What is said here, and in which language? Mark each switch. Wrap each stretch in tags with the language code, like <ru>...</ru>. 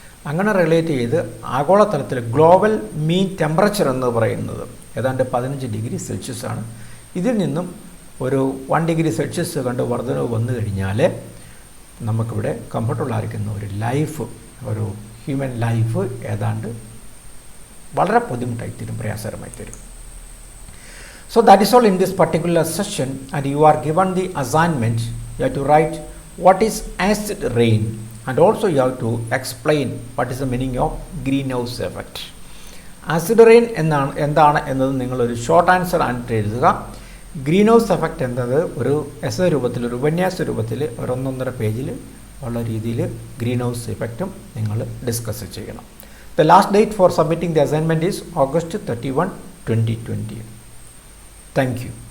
<ml>അങ്ങനെ റിലേറ്റ് ചെയ്ത് ആഗോളതലത്തിൽ ഗ്ലോബൽ മീൻ ടെമ്പറേച്ചർ എന്ന് പറയുന്നത് ഏതാണ്ട് 15 ഡിഗ്രി സെൽഷ്യസ് ആണ്. ഇതിൽ നിന്നും ഒരു 1 ഡിഗ്രി സെൽഷ്യസ് കണ്ട് വർധനവ് വന്നു കഴിഞ്ഞാൽ നമുക്കിവിടെ കംഫർട്ടബിൾ ആയിരിക്കുന്ന ഒരു ലൈഫ്, ഒരു ഹ്യൂമൻ ലൈഫ് ഏതാണ്ട് വളരെ ബുദ്ധിമുട്ടായി തീരും, പ്രയാസകരമായി തീരും.</ml> <en>So that is all in this particular session, and you are given the assignment. You have to write what is acid rain, and also you have to explain what is the meaning of greenhouse effect.</en> <ml>Acid rain എന്താണ് എന്നത് നിങ്ങളൊരു short answer ആയിട്ട് എഴുതുക. Green house effect എന്നത് ഒരു essay രൂപത്തിൽ, ഒരു ഉപന്യാസ രൂപത്തിൽ ഒരു 1.5 പേജിൽ ഉള്ള രീതിയിൽ ഗ്രീൻ ഹൗസ് ഇഫക്റ്റും നിങ്ങൾ ഡിസ്കസ് ചെയ്യണം.</ml> <en>The last date for submitting the assignment is August 31, 2020. Thank you.</en>